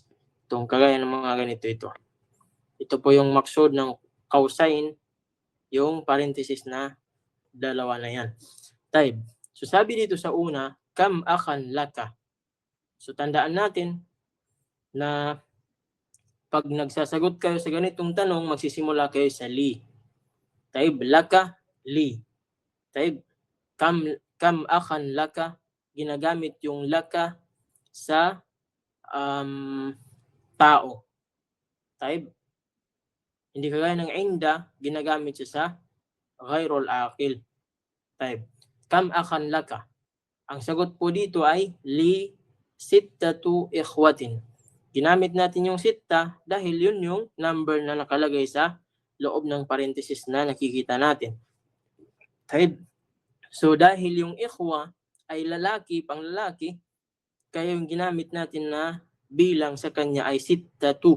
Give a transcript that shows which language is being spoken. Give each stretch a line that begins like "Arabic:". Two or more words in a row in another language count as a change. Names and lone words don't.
Filipino: Itong kagaya ng mga ganito ito. Ito po yung maksud ng qawsayn, yung parenthesis na dalawa na yan. Type. So sabi dito sa una,
Arabic: كم أخا لك.
Filipino: So tandaan natin na pag nagsasagot kayo sa ganitong tanong, magsisimula kayo sa li.
Arabic: Type لك لي. Type كم أخا لك,
Filipino: ginagamit yung laka sa tao. Type. Hindi kagaya ng inda, ginagamit siya sa
Arabic: غير العاقل. Type. كم أخا لك.
Filipino: Ang sagot po dito ay
Arabic: لي ستة إخوة.
Filipino: Ginamit natin yung sitta dahil yun yung number na nakalagay sa loob ng parenthesis na nakikita natin. Type. So dahil yung ikhwa ay lalaki, pang lalaki, kaya yung ginamit natin na bilang sa kanya ay sittatu.